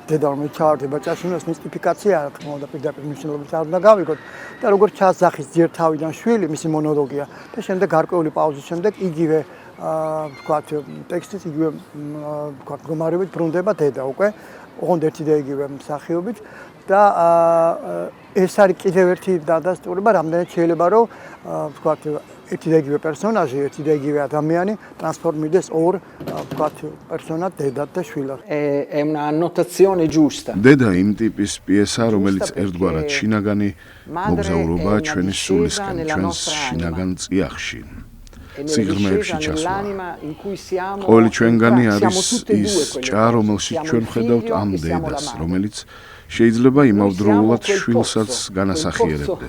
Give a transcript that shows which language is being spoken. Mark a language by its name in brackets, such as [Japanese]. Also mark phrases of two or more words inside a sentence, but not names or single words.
[Georgian] დედა რომელიც ჩავარდება ჭაშინოს მისტიფიკაცია რა თქმა უნდა პირდაპირ მნიშვნელობით არ უნდა გავიგოთ და როგორც ჩასახის ძიერ თავიდან შვილი მისი მონოლოგია და შემდეგ გარკვეული პაუზის შემდეგ იგივე ვთქვათ ტექსტის იგივე ვთქვათ მდგომარეობით ბრუნდება დედა უკვე ოღონდ ერთი და იგივე მსახიობით და ეს არის კიდევ ერთი დადასტურება რამდენად შეიძლება რომ ვთქვათ ერთი და იგივე პერსონაჟი, ერთი და იგივე ადამიანი ტრანსფორმირდეს ორ ვთქვათ პერსონად დედად და შვილად. [Italian] È una annotazione giusta. [Georgian] დედა იმ ტიპის პიესა, რომელიც ერთგვარად შინაგანი მოგზაურობა ჩვენი სულისკენ, ჩვენს შინაგან წიაღში. სიღრმეებში ჩასვლა. ყოველი ჩვენგანი არის ის ჭა, რომელშიც ჩვენ ვხედავთ ამ დედას, რომელიც შეიძლება იმავდროულად შვილსაც განასახიერებდეს.